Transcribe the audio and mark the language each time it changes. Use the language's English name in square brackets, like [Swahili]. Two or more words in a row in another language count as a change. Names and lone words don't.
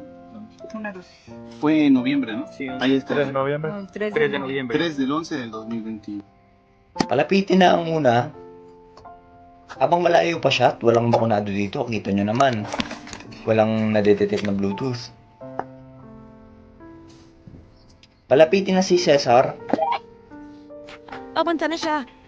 [Spanish] Fue en noviembre, ¿no? Sí, Ahí está. 3 de noviembre. 3 de noviembre. 3 del 11 del 2021. [Filipino] Palapitin na ang una. Habang malayo pa siya at walang bakunado dito, kita nyo naman. Walang nadetect na Bluetooth. Palapitin na si Cesar. Papunta na siya.